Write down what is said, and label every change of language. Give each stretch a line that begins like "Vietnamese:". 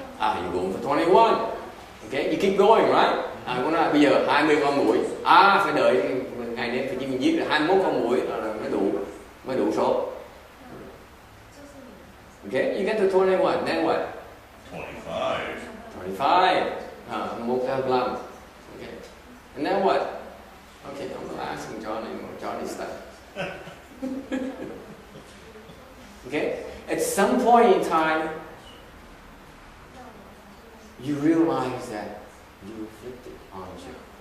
English: You're going for 21. Okay? You keep going, right?
Vietnamese: Cũng nói bây giờ 20 con muỗi, phải đợi ngày đến phải mình giết được 21 con muỗi là mới đủ số.
English: Okay, you get to 21, then what? 25. 25. 25. Okay. And then what? Okay, I'm not asking John anymore. John is stuck. Okay? At some point in time, you realize that you afflicted, aren't you?